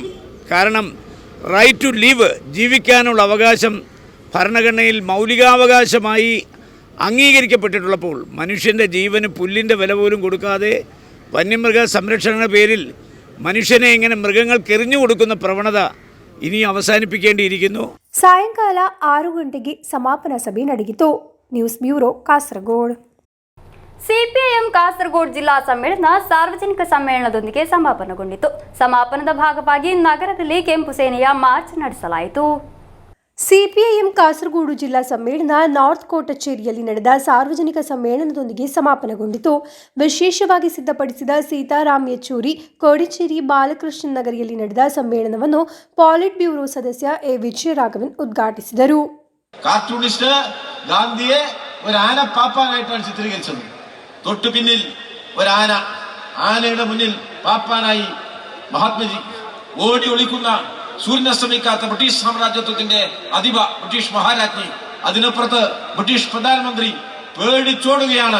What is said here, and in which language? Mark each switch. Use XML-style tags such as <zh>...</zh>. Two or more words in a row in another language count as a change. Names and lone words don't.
<ml>കാരണം</ml> <en>right to live,</en> <ml>ജീവിക്കാനുള്ള അവകാശം ഭരണഘടനയിൽ മൗലികാവകാശമായി അംഗീകരിക്കപ്പെട്ടിട്ടുള്ളപ്പോൾ മനുഷ്യൻ്റെ ജീവന് പുല്ലിൻ്റെ വില പോലും കൊടുക്കാതെ വന്യമൃഗ സംരക്ഷണ പേരിൽ മനുഷ്യനെ ഇങ്ങനെ മൃഗങ്ങൾക്ക് എറിഞ്ഞു കൊടുക്കുന്ന പ്രവണത ഇനി അവസാനിപ്പിക്കേണ്ടിയിരിക്കുന്നു.</ml> <kn>ಸಾಯಂಕಾಲ 6 ಗಂಟೆಗೆ ಸಮಾಪನ ಸಭೆ ನಡೆಯಿತು. ನ್ಯೂಸ್ ಬ್ಯೂರೋ ಕಾಸರಗೋಡು. ಸಿಪಿಐಎಂ ಕಾಸರಗೋಡು ಜಿಲ್ಲಾ ಸಮ್ಮೇಳನ ಸಾರ್ವಜನಿಕ ಸಮ್ಮೇಳನದೊಂದಿಗೆ ಸಮಾಪನಗೊಂಡಿತು. ಸಮಾಪನದ ಭಾಗವಾಗಿ ನಗರದಲ್ಲಿ ಕೆಂಪು ಸೇನೆಯ ಮಾರ್ಚ್ ನಡೆಸಲಾಯಿತು. ಸಿಪಿಐಎಂ ಕಾಸರಗೋಡು ಜಿಲ್ಲಾ ಸಮ್ಮೇಳನ ನಾರ್ತ್ ಕೋರ್ಟ್ ಕಚೇರಿಯಲ್ಲಿ ನಡೆದ ಸಾರ್ವಜನಿಕ ಸಮ್ಮೇಳನದೊಂದಿಗೆ ಸಮಾಪನಗೊಂಡಿತು. ವಿಶೇಷವಾಗಿ ಸಿದ್ಧಪಡಿಸಿದ ಸೀತಾರಾಮ್ ಯೆಚೂರಿ ಕೋಡಿಚೇರಿ ಬಾಲಕೃಷ್ಣ ನಗರಿಯಲ್ಲಿ ನಡೆದ ಸಮ್ಮೇಳನವನ್ನು ಪಾಲಿಟ್ ಬ್ಯೂರೋ ಸದಸ್ಯ ಎ ವಿಜಯರಾಘವನ್ ಉದ್ಘಾಟಿಸಿದರು.</kn> <ml>കാർട്ടൂണിസ്റ്റ് ഗാന്ധിയെ ഒരു ആന പാപ്പാനായിട്ടാണ് ചിത്രീകരിച്ചത്. തൊട്ടു പിന്നിൽ ഒരു ആനയുടെ മുന്നിൽ പാപ്പാനായി മഹാത്മജി ഓടി ഒളിക്കുന്ന സൂര്യനസ്തമിക്കാത്ത ബ്രിട്ടീഷ് സാമ്രാജ്യത്വത്തിന്റെ അധിപ ബ്രിട്ടീഷ് മഹാരാജ്ഞി, അതിനപ്പുറത്ത് ബ്രിട്ടീഷ് പ്രധാനമന്ത്രി പേടിച്ചോടുകയാണ്.</ml>